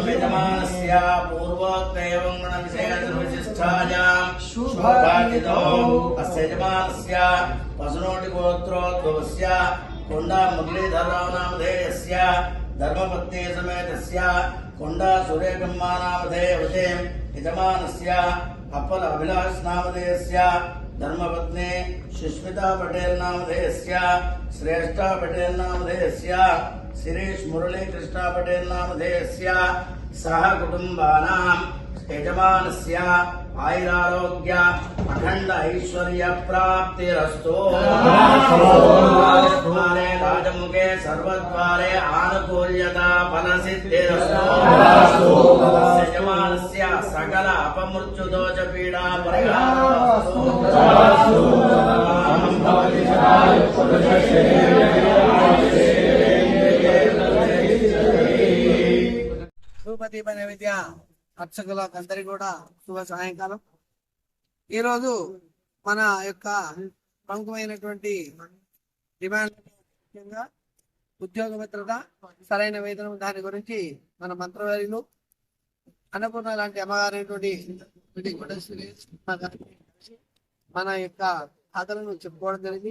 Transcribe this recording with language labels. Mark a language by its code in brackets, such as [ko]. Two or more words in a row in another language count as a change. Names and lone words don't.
[sa] యజమానస్య పూర్వోక్తేవం గుణవిశేషవిశిష్టాయాం శోభాజితో అస్య యజమానస్య వసునోటి గోత్రోద్భవస్య కొండా మురళీధరరావు నామధేయస్య ధర్మపత్ని సమేతస్య కొండా సూర్యబ్రహ్మా నామధేయవతే యజమానస్య అప్పల అభిలాష్ నామధేయస్య धर्मपत्नी सुष्मिता पटेल नामधेयस्य श्रेष्ठा पटेल नामधेयस्य शिरीष मुरली कृष्णा पटेल नामधेयस्य सह कुटुंबानां यजमानस्य आयुरारोग्य अखंड ऐश्वर्य प्राप्तिरस्तु। द्वारे राजमुखे सर्वद्वारे आनुकूल्यता फलसिद्धिरस्तु। यजमानस्य सकल अपमृत्युदोष पीडा परिहारस्तु। [te] ధూపదీప నైవేద్య అర్చకులకు అందరికీ కూడా శుభ సాయంకాలం. ఈరోజు మన యొక్క ప్రముఖమైనటువంటి డిమాండ్ ముఖ్యంగా ఉద్యోగ భద్రత, సరైన వేతనం, దాని గురించి మన మంత్రివర్యులు అన్నపూర్ణ లాంటి అమ్మగారైనటువంటి మన యొక్క కథలను చెప్పుకోవడం జరిగింది.